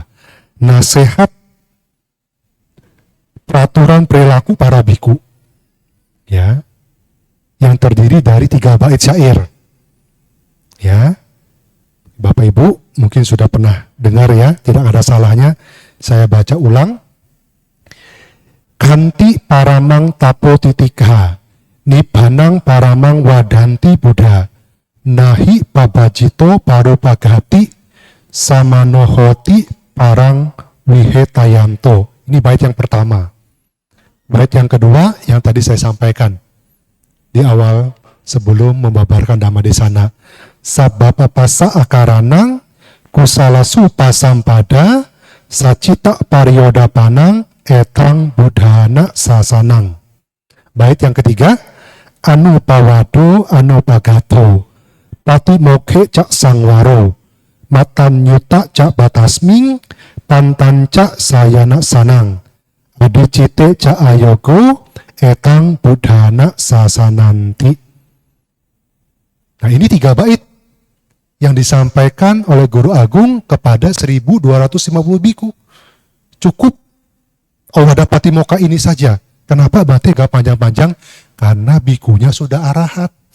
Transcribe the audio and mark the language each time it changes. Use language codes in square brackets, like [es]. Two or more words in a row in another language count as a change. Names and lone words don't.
[id] Nasihat peraturan perilaku para biku. Ya. Yang terdiri dari 3 bait syair. Ya. Bapak Ibu mungkin sudah pernah dengar ya, tidak ada salahnya saya baca ulang. [pi] Kanti paramang tapo titikha, nibanang paramang wadanti Buddha, nahi pabajito parupagati, samanohoti parang wihetayanto. [id] Ini bait yang pertama. Bait yang kedua yang tadi saya sampaikan di awal sebelum membabarkan Dhammadesana. [pi] Sabapa pasa akaranang kusalasu pasampada sacita paryodapanang etang buddhana sasanang. [id] Bait yang ketiga, [pi] anupawado anupagato patimokhe cak sangwaro matan yuta cak batasming pantan cak sayana sanang adicite cak ayogo etang buddhana sasananti. [id] Nah ini 3 bait yang disampaikan oleh Guru Agung kepada 1.250 biku. Cukup Owada Patimokkha ini saja. Kenapa Bante gak panjang-panjang? Karena bikunya sudah arahat.